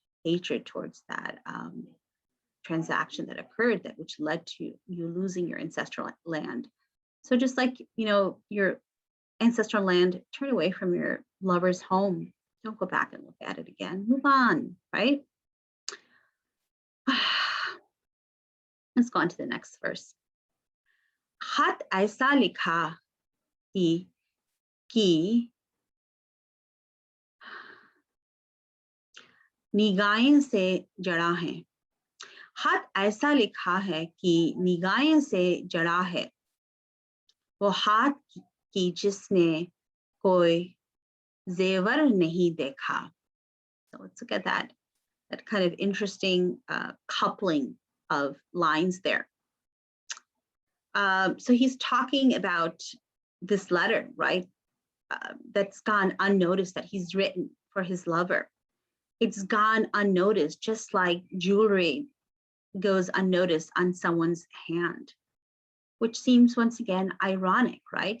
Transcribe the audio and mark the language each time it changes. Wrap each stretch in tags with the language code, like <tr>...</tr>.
<en>hatred towards that transaction that occurred, that which led to you losing your ancestral land. So just like, your ancestral land, turn away from your lover's home. Don't go back and look at it again. Move on, right? Let's go on to the next verse.</en> <hi>खत ऐसा लिखा कि निगाहें से जड़ा है. खत ऐसा लिखा है कि निगाहें से जड़ा है. वो हाथ की जिसने कोई जेवर नहीं देखा.</hi> <en>So let's look at that kind of interesting coupling of lines there. So he's talking about this letter, right? That's gone unnoticed, that he's written for his lover. It's gone unnoticed, just like jewelry goes unnoticed on someone's hand, which seems once again ironic, right?</en>